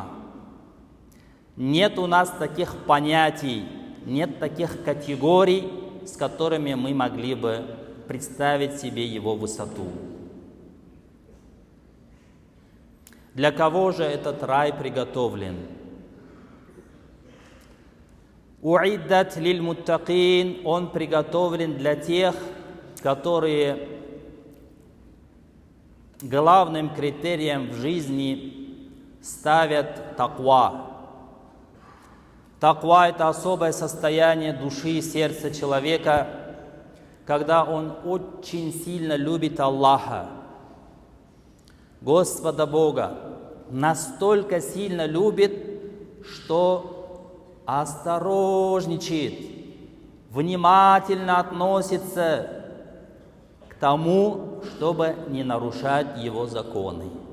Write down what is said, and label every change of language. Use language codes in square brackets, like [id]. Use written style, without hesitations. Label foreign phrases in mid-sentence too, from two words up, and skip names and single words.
[ru] Нет у нас таких понятий, нет таких категорий, с которыми мы могли бы представить себе его высоту. Для кого же этот рай приготовлен? [ar] أعدت للمتقين, [ru] он приготовлен для тех, которые главным критерием в жизни ставят таква. Таква – это особое состояние души и сердца человека, когда он очень сильно любит Аллаха, Господа Бога, настолько сильно любит, что осторожничает, внимательно относится к тому, чтобы не нарушать его законы.